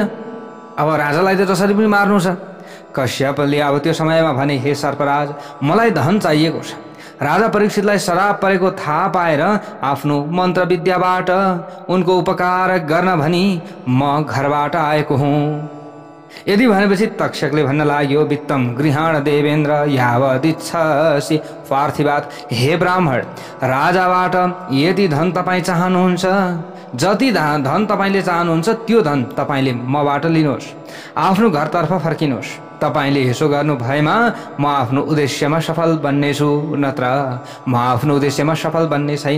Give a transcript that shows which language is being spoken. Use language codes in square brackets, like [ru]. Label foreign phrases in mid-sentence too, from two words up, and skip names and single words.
[ne] अब राजालाई त जसरी पनि मार्नु छ। कश्यपले अब त्यो समयमा भने, हे सर्पराज, मलाई धन चाहिएको छ। राजा परीक्षितलाई श्राप परेको थाहा पाएर आफ्नो मन्त्र विद्याबाट उनको उपकार गर्न भनी म घरबाट आएको हुँ। यदि भनेपछि तक्षकले भन्न लाग्यो, [sa] वित्तम गृहाण देवेन्द्र यावदिच्छसि पार्थिवात। [ne] हे ब्राह्मण, राजाबाट यदि धन तपाईँ चाहनुहुन्छ, जति धन तपाईँले चाहनुहुन्छ त्यो धन तपाईँले मबाट लिनुहोस्, आफ्नो घरतर्फ फर्किनुहोस्। तपाईँले यसो गर्नु भएमा म आफ्नो उद्देश्यमा सफल बन्नेछु, नत्र म आफ्नो उद्देश्यमा सफल बन्ने छैन।